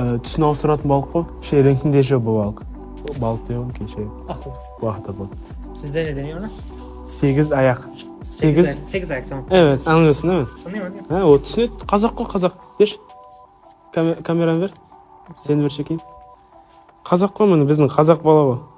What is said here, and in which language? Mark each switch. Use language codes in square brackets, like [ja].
[kk] Түсін ауыстыратын балық қой. Реңкінде же bu балық. [tr] Балық diyorum ki Ahtapot. Bu ahtapot. Sizde ne deniyor ona? 8 ayak. 8 ayak tamam. Evet, anlıyorsun değil mi? Anlıyorum. [kk] Ha, o түсінеді. Қазақ қой, қазақ. [tr] Ver. Kameranı ver. Seni ver çekeyim. [kk] Қазақ қой міне, біздің қазақ бала bu.